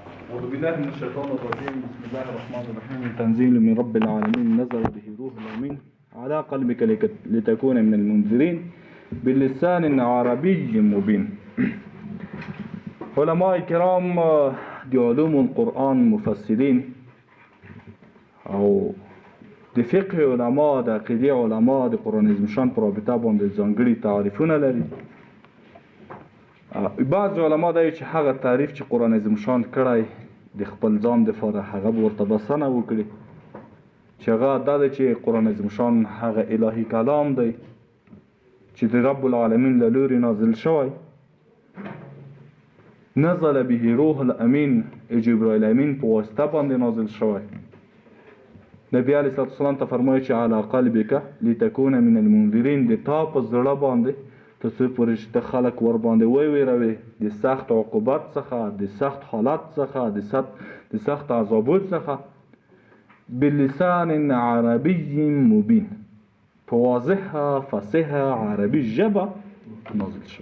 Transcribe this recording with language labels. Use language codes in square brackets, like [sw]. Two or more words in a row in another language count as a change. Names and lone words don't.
[ar] أعوذ بالله من الشيطان الرجيم. بسم الله الرحمن الرحيم. تنزيل من رب العالمين نزل به روح الأمين على قلبك لتكون من المنذرين بلسان عربي مبين. [ps] علماء کرام د [ar] علوم القرآن [ps] مفسرین او د فقه علما د عقیده علما د قرآن عظیم شان په رابطه باندې ځانګړي تعریفونه لري. بعض علما دا چې هغه تعریف چې قرآن عظیم شان کړی د خپل ځان دپاره هغه به ورته بسنه وکړي چې هغه دا دی چې قرآن عظیم شان هغه الهي کلام دی چې د [ar] رب العالمین [ps] له لورې نازل شوی. [ar] نزل به روح الامین، [ps] جبرائیل امین په واسطه باندې نازل شوی. نبی [ar] علیه الصلاة والسلام [ps] ته فرمایي چې [ar] علی قلبک لتکون من المنذرین، [ps] د تا په زړه باندې تر څو پورې چې ته خلک ور باندې وویروې د سخت عقوبت څخه، د سخت حالت څخه، د سخت عذابو څخه، [ar] بلسان عربي مبین، [ps] په واضحه فصیحه عربي ژبه نازل شوی.